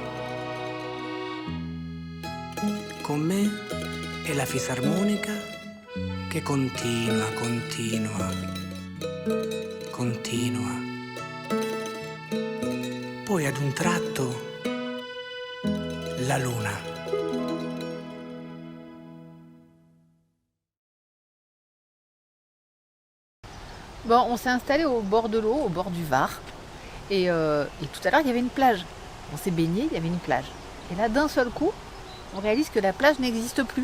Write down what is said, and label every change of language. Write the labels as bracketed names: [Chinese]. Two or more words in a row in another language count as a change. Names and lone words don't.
[Italian] Con me è la fisarmonica che continua. Poi ad un tratto la luna. [French] Bon, on s'est installé au bord de l'eau, au bord du Var. Et tout à l'heure, il y avait une plage. On s'est baigné, il y avait une plage. Et là, d'un seul coup, on réalise que la plage n'existe plus.